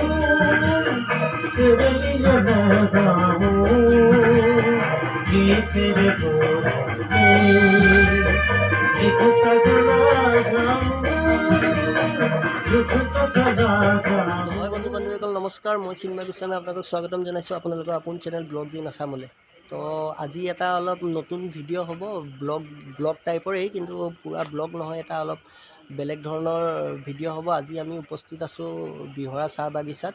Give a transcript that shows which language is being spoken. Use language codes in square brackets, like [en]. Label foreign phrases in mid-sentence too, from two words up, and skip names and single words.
[hi] तेरे लिए मैं गाऊं कि तेरे बोल के लिखता चला जाऊं, लिखता चला जाऊं। [as] হয় বন্ধু বান্ধৱীসকল নমস্কাৰ, মই চিন্ময় গোস্বামী আপোনালোকক স্বাগতম জনাইছোঁ আপোনালোকৰ আপোন চেনেল ব্লগ দি নাচামলৈ। তো আজি এটা অলপ নতুন ভিডিঅ' হ'ব, ব্লগ টাইপৰেই, কিন্তু পূৰা ব্লগ নহয়, এটা অলপ বেলেগ ধৰণৰ ভিডিঅ' হ'ব। আজি আমি উপস্থিত আছোঁ বিহৰা চাহ বাগিচাত।